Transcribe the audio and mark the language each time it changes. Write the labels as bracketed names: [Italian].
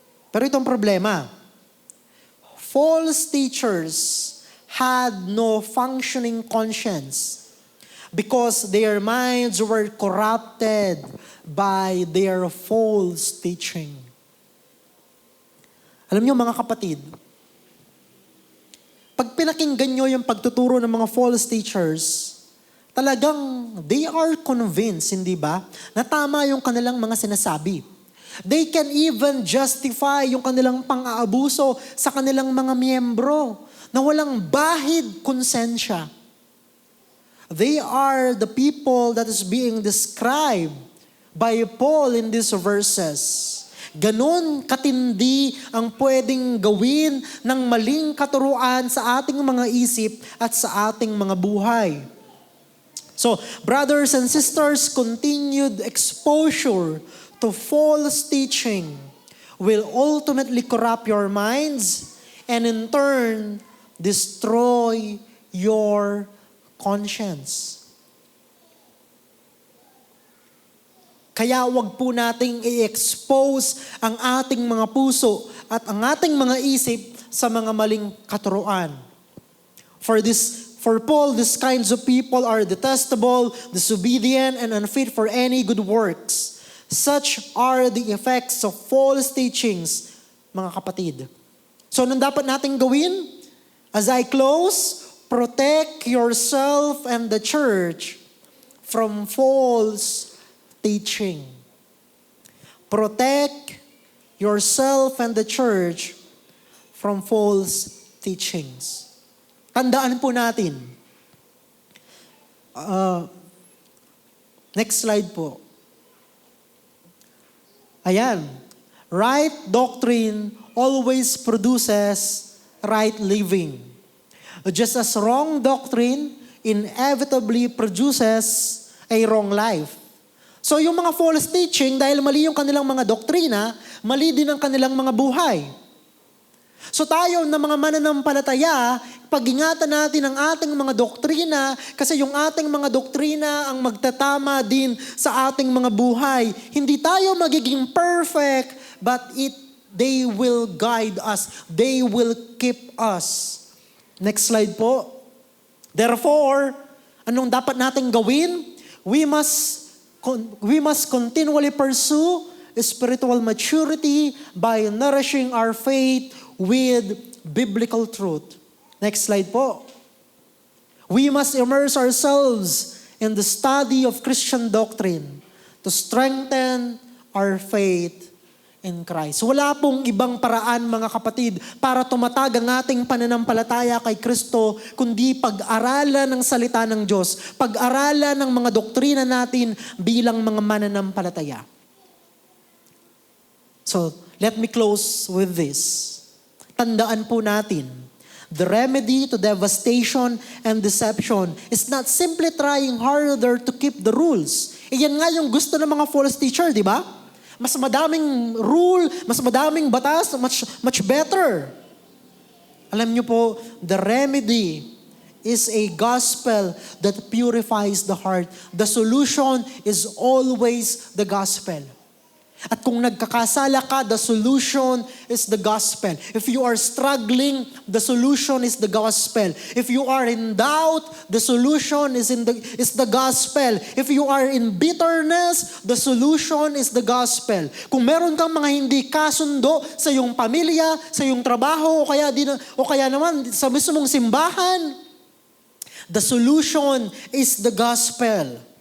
[Filipino] Pero itong problema, [English] false teachers had no functioning conscience because their minds were corrupted by their false teaching. [Filipino] Alam niyo mga kapatid, pag pinakinggan niyo yung pagtuturo ng mga false teachers, talagang [English] they are convinced, [Filipino] hindi ba, na tama yung kanilang mga sinasabi. [English] They can even justify [Filipino] yung kanilang pang-aabuso sa kanilang mga miyembro na walang bahid konsensya. [English] They are the people that is being described by Paul in these verses. [Filipino] Ganon katindi ang pwedeng gawin ng maling katuruan sa ating mga isip at sa ating mga buhay. [English] So, brothers and sisters, continued exposure to false teaching will ultimately corrupt your minds and in turn destroy your conscience. [Filipino] Kaya wag po nating i-expose ang ating mga puso at ang ating mga isip sa mga maling katuruan. [English] For Paul, these kinds of people are detestable, disobedient, and unfit for any good works. Such are the effects of false teachings, [Filipino] mga kapatid. [English] So, [Filipino] anong dapat nating gawin? [English] As I close, protect yourself and the church from false teaching. Protect yourself and the church from false teachings. [Filipino] Tandaan po natin. Next slide po. [English] Ayan. Right doctrine always produces right living. Just as wrong doctrine inevitably produces a wrong life. [Filipino] So yung mga false teaching, dahil mali yung kanilang mga doktrina, mali din ang kanilang mga buhay. So tayo na mga mananampalataya, pag-ingatan natin ang ating mga doktrina kasi yung ating mga doktrina ang magtatama din sa ating mga buhay. Hindi tayo magiging perfect, [English] but they will guide us. They will keep us. Next slide po. Therefore, [Filipino] anong dapat nating gawin? [English] We must continually pursue spiritual maturity by nourishing our faith with biblical truth. Next slide po. We must immerse ourselves in the study of Christian doctrine to strengthen our faith in Christ. [Filipino] Wala pong ibang paraan, mga kapatid, para tumatag ang ating pananampalataya kay Kristo, kundi pag-aralan ng salita ng Diyos, pag-aralan ng mga doktrina natin bilang mga mananampalataya. [English] So, let me close with this. [Filipino] Tandaan po natin, [English] the remedy to devastation and deception is not simply trying harder to keep the rules. [Filipino] Iyan nga yung gusto ng mga false teacher, di ba? Mas madaming rule, mas madaming batas, [English] much better. [Filipino] Alam niyo po, [English] the remedy is a gospel that purifies the heart. The solution is always the gospel. [Filipino] At kung nagkakasala ka, [English] the solution is the gospel. If you are struggling, the solution is the gospel. If you are in doubt, the solution is the gospel. If you are in bitterness, the solution is the gospel. [Filipino] Kung meron kang mga hindi kasundo sa iyong pamilya, sa iyong trabaho, o kaya naman sa mismong simbahan, [English] the solution is the gospel.